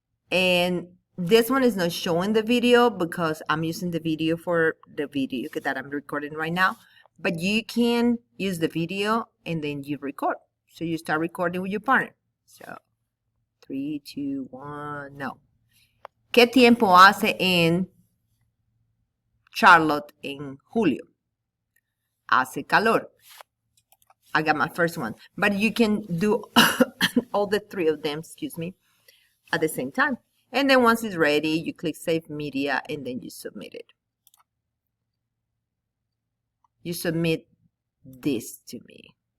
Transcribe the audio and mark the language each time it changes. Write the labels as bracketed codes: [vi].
[en] And this one is not showing the video because I'm using the video for the video that I'm recording right now. But you can use the video and then you record. So you start recording with your partner. So 3, 2, 1, no. [es] ¿Qué tiempo hace en Charlotte en julio? Hace calor. [en] I got my first one. But you can do all the three of them, at the same time. And then once it's ready, you click Save Media and then you submit it. You submit this to me.